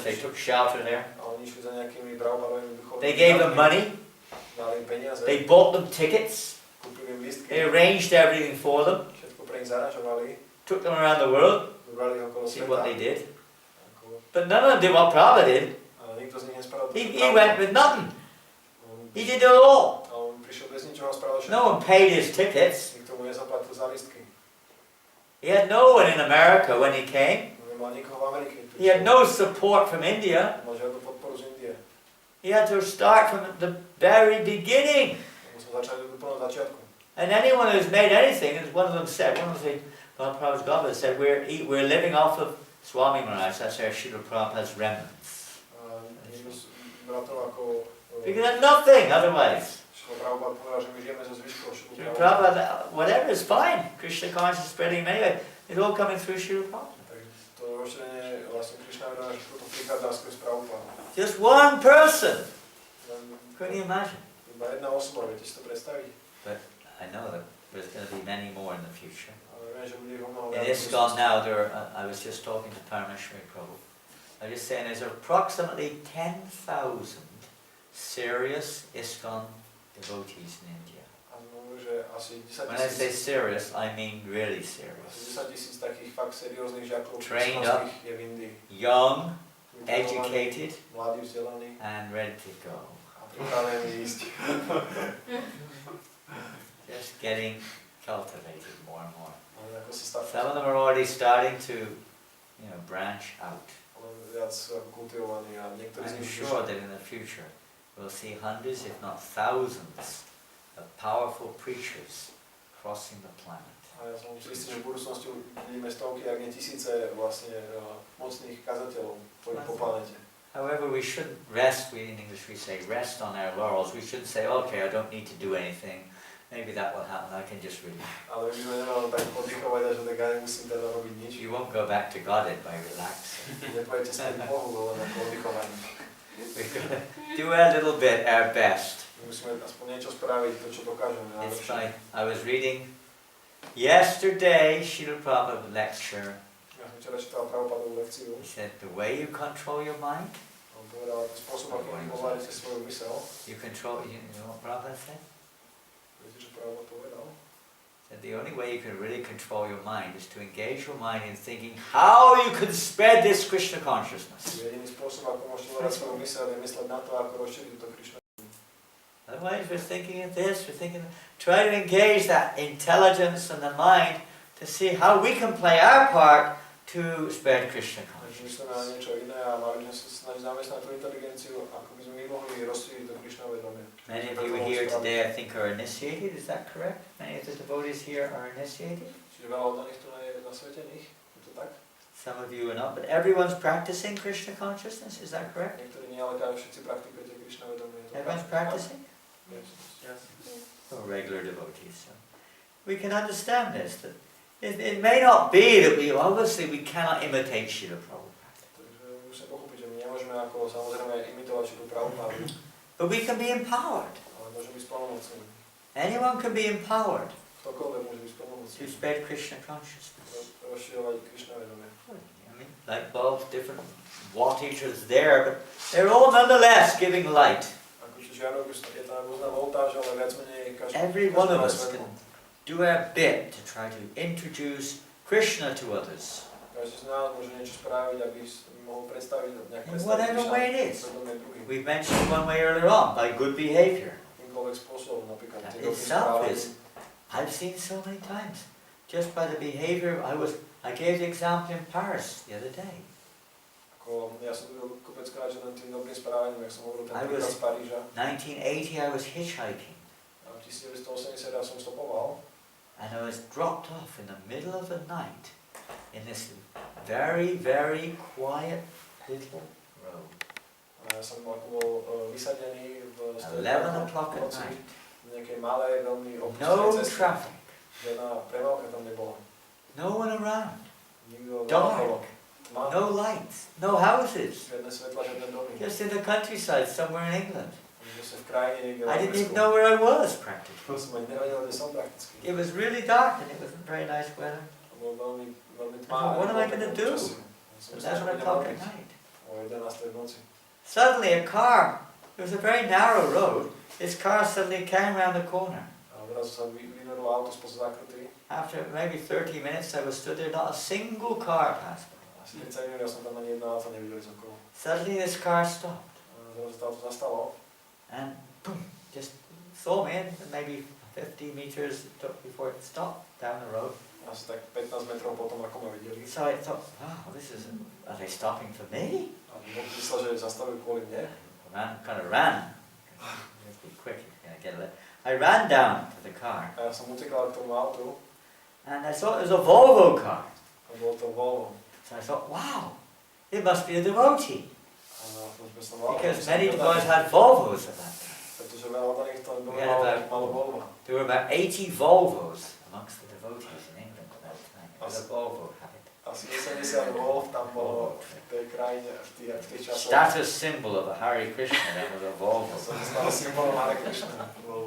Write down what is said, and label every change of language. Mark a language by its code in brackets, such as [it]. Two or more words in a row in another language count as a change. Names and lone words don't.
[en] They took shelter there. [sk] a oni išli za nejakými Prabhupadovými duchovnými. [en] They gave them money. [sk] Dali im peniaze, [en] They bought them tickets. [sk] kúpili im lístky, [en] They arranged everything for them. [sk] všetko pre nich zaražovali, [en] Took them around the world. [sk] zobrali ho okolo [en] See [sk] sveta. [en] what they did. [sk] Ako, [en] But none of them did what Prabhupada did. [sk] ale nikto z nich nespravil to, [en] He [sk] čo [en] went [sk] Prabhupada. [en] with nothing. [sk] On [en] He did it all. [sk] A on prišiel bez ničoho a spravil všetko. [en] No one paid his tickets. [sk] Nikto mu nezaplatil za lístky. [en] He had no one in America when he came. [sk] On nemal nikoho v Amerike. [en] He had no support from India. [sk] Nemal žiadnu podporu z Indie. [en] He had to start from the very beginning. [sk] Musel začať od úplného začiatku. [en] And anyone who's made anything, as one of them said, one of the Prabhupada's Gopal said, we're living off of Swami Maharaj, that's our Srila Prabhupada's remnants. [sk] A niekto z bratov ako [en] Because they're nothing otherwise. [sk] Prabhupada povedal, že my žijeme zo zvyškov Srila Prabhupada. [en] Prabhupada, whatever is fine. Krishna consciousness spreading anyway. It's all coming through Srila Prabhupada. [sk] Takže to rozšírenie vlastne Krishna vedomia, že to prichádza skrz Prabhupada. [en] Just one person. [sk] Len [en] Couldn't you imagine? [sk] iba jedna osoba, viete si to predstaviť? [en] I know that there's going to be many more in the future. [sk] Ale viem, že bude ich o mnoho [en] In [sk] viac. [en] ISKCON now, I was just talking to Parameshwari Prabhu. I was just saying there's approximately 10,000 serious ISKCON devotees in India. [sk] A znamená, že asi 10 [en] When I say [sk] 000, [en] serious, I mean really [sk] asi [en] serious. [sk] 10 000 takých fakt serióznych žiakov [en] Trained [sk] kresťanských je v Indii. [en] Young, [sk] Vytrenovaní, [en] educated, [sk] mladí, vzdelaní [en] and ready to go. [sk] a pripravení ísť. [en] Just getting cultivated more and more. [sk] Ale ako sa [en] Some of them are already starting to, branch out. [sk] len viac ako kultivovaní a niektorí z [en] I'm [sk] nich [en] sure that in the future we'll see hundreds, if not thousands, of powerful preachers crossing the planet. [sk] A ja som istý, že v budúcnosti vidíme stovky, ak nie tisíce vlastne mocných kazateľov po planete. [en] However, we shouldn't rest, in English we say rest on our laurels. We shouldn't say, okay, I don't need to do anything. Maybe that will happen, I can just read. [sk] Ale my by sme nemali tak oddychovať, že tak tak ja nemusím teda robiť nič. [en] You won't go back to God by relaxing. [sk] Nepojete späť k Bohu, len ako oddychovaní. [en] We've got to do a little bit, our best. [sk] Musíme aspoň niečo spraviť, to čo dokážeme. [en] It's like, I was reading yesterday, Srila Prabhupada lecture. [sk] Ja som včera čítal Prabhupadovú lekciu. [en] He said, the way you control your mind, [sk] On povedal, spôsob, akým ovládate svoju mysel. [en] you know what Prabhupada said? [sk] Viete, čo Prabhupada povedal? [en] That the only way you can really control your mind is to engage your mind in thinking how you can spread this Krishna consciousness. [sk] Jediný spôsob, ako môžete ovládať svoju mysel, je mysleť na to, ako rozšíriť to Krishna. [en] Otherwise we're thinking of this, try to engage that intelligence and the mind to see how we can play our part to spread Krishna consciousness. [sk] Myslíme na niečo iné a mali by sme sa snažiť zamestnať tú inteligenciu, ako by sme my mohli rozšíriť to Krishna vedomie. [en] Many of you here today I think are initiated, is that correct? Many of the devotees here are initiated? [sk] Čiže veľa od nich tu je zasvetených, je to tak? [en] Some of you are not, but everyone's practicing Krishna consciousness, is that correct? [sk] Niektorí nie, ale všetci praktikujete Krishna vedomie. [en] Everyone's practicing? Yes. Or regular devotees. So we can understand this. That it may not be that we cannot imitate Srila Prabhupada. [sk] Takže musíme pochopiť, že my nemôžeme ako samozrejme imitovať Srilu Prabhupada, [en] But we can be empowered. [sk] ale môžeme byť splnomocnení. [en] Anyone can be empowered [sk] Ktokoľvek môže byť [en] to [sk] splnomocnený. [en] spread Krishna consciousness. [sk] Rozširovať Krishna vedomie. [en] I mean, light bulbs, different wattages there, but they're all nonetheless giving light. [sk] Ako či žiarok, je tam rôzna voltáž, ale viac menej [en] Every one of us can do our bit to try to introduce Krishna to others. [sk] Každý z nás môže niečo spraviť, aby mohol predstaviť nejak [en] In whatever way it is. [sk] vedomie druhým. [en] We've mentioned one way earlier on, by good behavior. [sk] Akýmkoľvek spôsobom, napríklad [en] That [sk] tým dobrým [en] itself [sk] správaním. [en] is, I've seen so many times, just by the behavior, I gave the example in Paris the other day. [sk] Ako, ja som videl kopeckrát, že len tým dobrým správaním, jak som hovoril ten [en] I [sk] príklad [en] was- [sk] z Paríža. [en] 1980 I was hitchhiking, [sk] A v 1980 ja som stopoval [en] and I was dropped off in the middle of the night in this very, very quiet little road. [sk] a ja som ako bol vysadený v [en] 11 o'clock at [sk] noci [en] night. [sk] v nejakej malej, veľmi [en] No [sk] opustenej ceste. [en] traffic, [sk] Žiadna premávka tam nebola. [en] no one around, [sk] Nikto [en] dark, [sk] neokolo. Tma, [en] no lights, no houses, [sk] žiadne svetla, žiadne domy. [en] just in the countryside somewhere in England. [sk] Že som v krajine niekde v [en] I didn't [sk] Anglicku. [en] even know where I was practically. [sk] To som ani nevedel, kde som prakticky. [en] It was really dark and it wasn't very nice weather. [sk] To bolo veľmi, veľmi tma. [en] I thought, what am I [sk] nebolo [en] gonna [sk] pekné [en] do? [sk] počasie. Som myslel, že [en] 11 [sk] budem [en] o'clock at [sk] robiť [en] night. [sk] o 11. v noci. [en] Suddenly a car, it was a very narrow road, this car suddenly came around the corner. [sk] A odrazu sa vyvenulo auto spoza zákruty. [en] After maybe 30 minutes I was stood there, not a single car passed by. [sk] Asi 30 minút ja som tam ani jedno auto nevidel z okolo. [en] Suddenly this car stopped [sk] A zrazu to auto zastalo. [en] and boom, just saw me and maybe 50 meters it took before it stopped down the road. [sk] Asi tak 15 metrov potom, ako ma videli. [en] So I thought, wow, are they stopping for me? [sk] A Boh myslel, že zastavili kvôli mne. [en] Kind of ran. Just be quick, I ran down to the car [sk] A ja som utekal k tomu autu. [en] and I saw it was a Volvo car. [sk] A bolo to Volvo. [en] So I thought, wow, it must be a devotee. [sk] A som myslela, [en] Because many devotees had Volvos at that time. [sk] pretože veľa od nich to [en] We had about- [sk] malo Volvo. [en] There were about 80 Volvos amongst the devotees in England at that time. It was a Volvo habit. [sk] Asi 80 Volvo tam bolo v tej krajine, v tých časoch. [en] Status symbol of a Hare Krishna, that was a Volvo. [sk] Som stal symbolom Hare Krishna. Volvo.